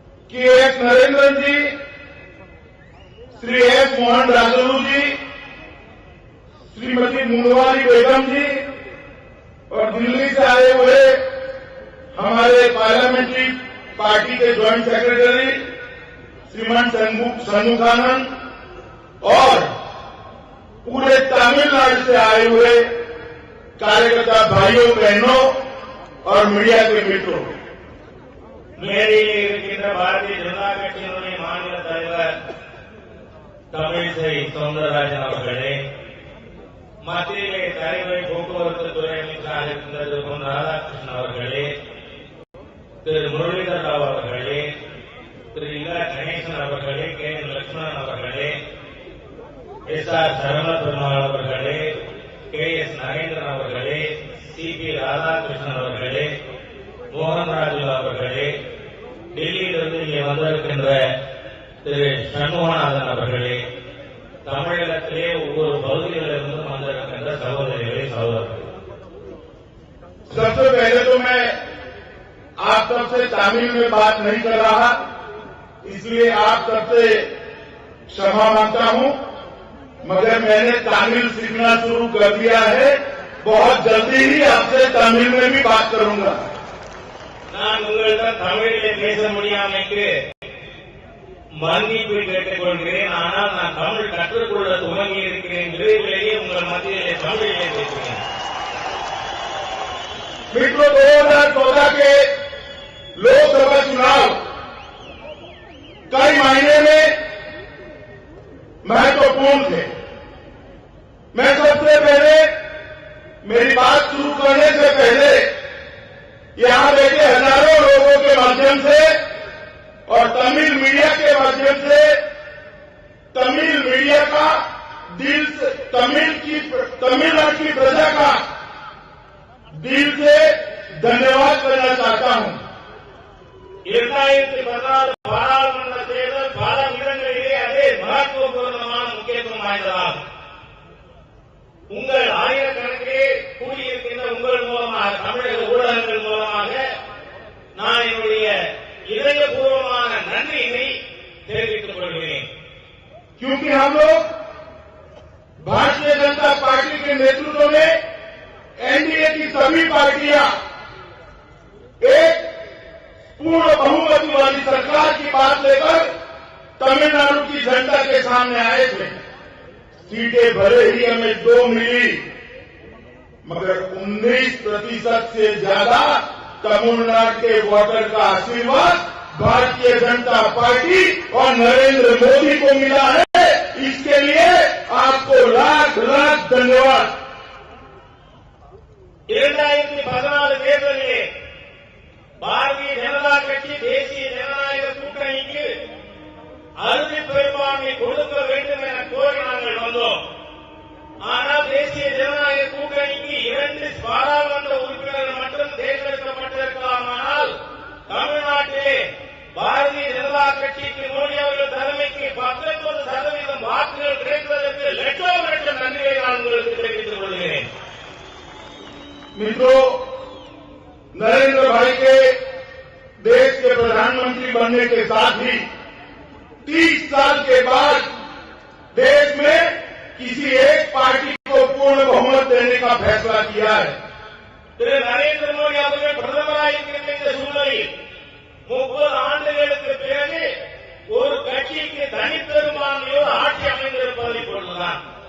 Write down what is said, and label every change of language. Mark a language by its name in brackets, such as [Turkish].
[Hindi] कि एस नरेंद्रन जी, श्री एस मोहन राजरू जी, श्रीमती मुनवारी बेगम जी और दिल्ली से आए हुए हमारे पार्लियामेंट्री पार्टी के ज्वाइंट सेक्रेटरी श्रीमान सन्मुखानंद और पूरे तमिलनाडु से आए हुए कार्यकर्ता भाइयों बहनों और मीडिया के मित्रों, [Tamil] மேடையில் பாரதிய ஜனதா கட்சியினுடைய மாநில தலைவர் தமிழிசை சவுந்தரராஜன் அவர்களே, மத்தியிலே தலைமை போக்குவரத்து துறை அமைச்சராக இருந்த திரு பொன் ராதாகிருஷ்ணன் அவர்களே, திரு முரளிதர் ராவ் அவர்களே, திரு இல்லா கணேசன் அவர்களே, கே என் லட்சுமணன் அவர்களே, எஸ் ஆர் சரவண பெருமாள் அவர்களே, கே எஸ் நரேந்திரன் அவர்களே, சி பி ராதாகிருஷ்ணன் அவர்களே, மோகன்ராஜு அவர்களே, டெல்லியிலிருந்து இங்கே வந்திருக்கின்ற திரு சண்முகநாதன் அவர்களே, தமிழகத்திலே ஒவ்வொரு பகுதிகளிலிருந்தும் வந்திருக்கின்ற சகோதரிகளே, சகோதரர்களே, [Hindi] सबसे पहले तो मैं आप सबसे तमिल में बात नहीं कर रहा, इसलिए आप सबसे क्षमा मांगता हूं, मगर मैंने तमिल सीखना शुरू कर दिया है। बहुत जल्दी ही आपसे तमिल में भी बात करूंगा। [Tamil] நான் உங்களிடம் தமிழிலே பேச முடியாமைக்கு மன்னிப்பு கேட்டுக் கொள்கிறேன். ஆனால் நான் தமிழ் கற்றுக்கொள்ள துவங்கி இருக்கிறேன். விரைவிலேயே உங்கள் மத்தியிலே தமிழிலே பேசுகிறேன். [Hindi] मित्रों, 2014 के लोकसभा चुनाव कई महीने में महत्वपूर्ण थे। मैं सबसे पहले मेरी बात शुरू करने से पहले यहां बैठे हजारों लोगों के माध्यम से और तमिल मीडिया के माध्यम से तमिल मीडिया का दिल से तमिलनाडु की प्रजा का दिल से धन्यवाद करना चाहता हूं। [Tamil] 2014 பாராளுமன்ற தேர்தல் பல இடங்களிலே அதே மகத்துவபூர்வமான முக்கியத்துவம் வாய்ந்ததாகும். உங்கள் ஆயிரக்கணக்கிலே கூடியிருக்கின்ற உங்கள் மூலமாக தமிழக ஊடகங்கள் மூலமாக நான் என்னுடைய இதயபூர்வமான நன்றியினை தெரிவித்துக் கொள்கிறேன். [Hindi] क्योंकि हम लोग भारतीय जनता पार्टी के नेतृत्व में एनडीए की सभी पार्टियां एक पूर्ण बहुमत वाली सरकार की बात लेकर तमिलनाडु की जनता के सामने आए थे। सीटें भले ही हमें 2 मिली, मगर 19% से ज्यादा तमिलनाडु के वोटर का आशीर्वाद भारतीय जनता पार्टी और नरेंद्र मोदी को मिला है। इसके लिए आपको लाख लाख धन्यवाद। [Tamil] 2014 தேர்தலிலே பாரதிய ஜனதா கட்சி தேசிய ஜனநாயக கூட்டணிக்கு அறுதி பெரும்பான்மை கொடுக்க வேண்டும் என கோரி நாங்கள் வந்தோம். ஆனால் தேசிய ஜனநாயக கூட்டணிக்கு 2 பாராளுமன்ற உறுப்பினர்கள் மட்டும் தேர்ந்தெடுக்கப்பட்டிருக்கலாமானால் தமிழ்நாட்டிலே பாரதிய ஜனதா கட்சிக்கு மோடி அவர்கள் தலைமைக்கு 19% வாக்குகள் கிடைப்பதற்கு லட்சம் லட்சம் நன்றியை நான் உங்களுக்கு தெரிவித்துக் கொள்கிறேன். [Hindi] मित्रों, नरेंद्र भाई के देश के प्रधानमंत्री बनने के साथ ही 30 साल के बाद देश में किसी एक पार्टी को पूर्ण बहुमत देने का फैसला किया है। [Tamil] திரு நரேந்திர மோடி அவர்கள் பிரதமராக இருக்கின்ற இந்த சூழலில் 30 ஆண்டுகளுக்கு பிறகு ஒரு கட்சிக்கு தனிப்பெரும்பான்மையோடு ஆட்சி அமைந்திருப்பதை பொழுதுதான்